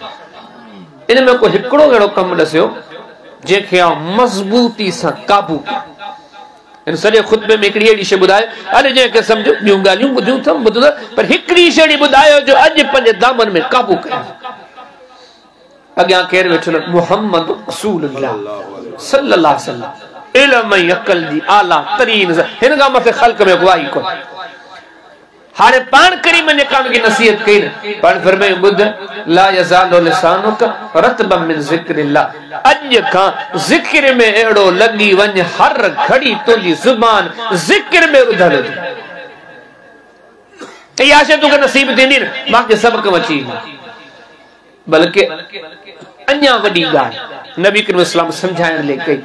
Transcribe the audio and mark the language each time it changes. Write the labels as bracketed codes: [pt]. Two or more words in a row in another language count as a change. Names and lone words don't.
[sd] इन में को हिकिड़ो अहिड़ो कमु ॾसियो जंहिंखे आउं मज़बूती सां काबू कयां। इन सॼे खुतबे में हिकिड़ी अहिड़ी शइ ॿुधायो, अॼु जंहिंखे सम्झो ॿियूं ॻाल्हियूं ॿुधियूं अथमि ॿुधो, पर हिकिड़ी शइ ॿुधायो जो अॼु पंहिंजे दामन में काबू कयां। अॻियां केरु वेठो? [ar] محمد رسول الله صلى الله عليه وسلم, [sd] इल्म ऐं अक़ल जी आला तरीन, हिन खां मथे ख़ल्क़ में कोई कोन। हाणे पाण करीम ने काम की नसीहत कई न, पाण फरमायो, ॿुध, [ar] لا يزال لسانك رطبا من ذكر الله. [sd] अॼु खां ज़िक्र में अहिड़ो लॻी वञ, हर घड़ी तुंहिंजी ज़ुबान ज़िक्र में रुधल हुजे। इहा शइ तोखे नसीब थींदी न, बाक़ी सभु कम अची वेंदा। बल्कि अञा वॾी ॻाल्हि नबी करीम इस्लाम सम्झाइण लाइ कई।